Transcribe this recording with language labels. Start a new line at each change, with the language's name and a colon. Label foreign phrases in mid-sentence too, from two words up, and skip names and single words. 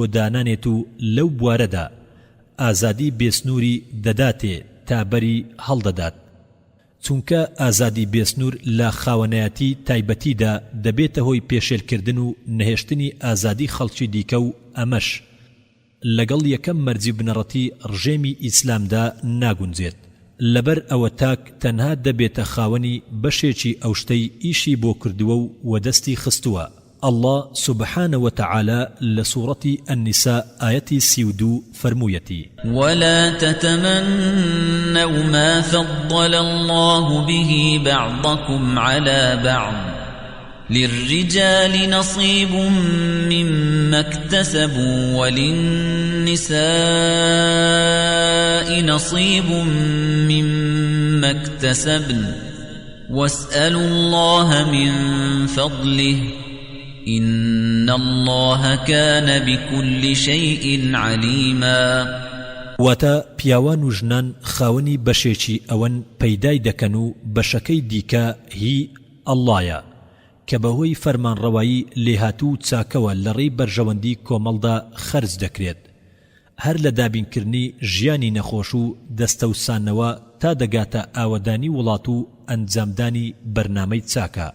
Central Kurdish: دانانێت و لەو بوارەدا ئازادی بێسنووری دەداتێ تا بەری هەڵدەدات چونکە ئازادی بێسنوور لە خاوەنایەتی تایبەتیدا دەبێتە هۆی پێشێلکردن و نەهێشتنی ئازادی خەڵکی دیکە و ئەمەش لەگەڵ یەکەم مەرجی بنەڕەتی ڕژێمی ئیسلامدا ناگونجێت لەبەر ئەوە تاک تەنها دەبێتە خاوەنی بەشێکی ئەو شتەی ئیشی بۆ کردووە و وەدەستی خستووە.
Arabic: الله سبحانه وتعالى
Central Kurdish: لسورة النساء آية 32 فرمويتي
Arabic: ولا تتمنوا ما فضل الله به بعضكم على بعض للرجال نصيب مما اكتسبوا وللنساء نصيب مما اكتسبن واسألوا الله من فضله إن الله كان بكل شيء عليما.
Central Kurdish: واتا پیاوان و ژنان خاونی بەشێکی ئەوەن پەیدای دەکەن و بەشەکەی دیکە هی ئەڵڵایە کە بەهۆی فەرمانڕەوایی لێهاتوو چاکەوە لە ڕێی بەرژەوەندی کۆمەڵدا خەرج دەکرێت هەر لە دابینکردنی ژیانی نەخۆش و دەستەوسانەوە تا دەگاتە ئاوەدانی وڵات و ئەنجامدانی بەرنامەی چاکە.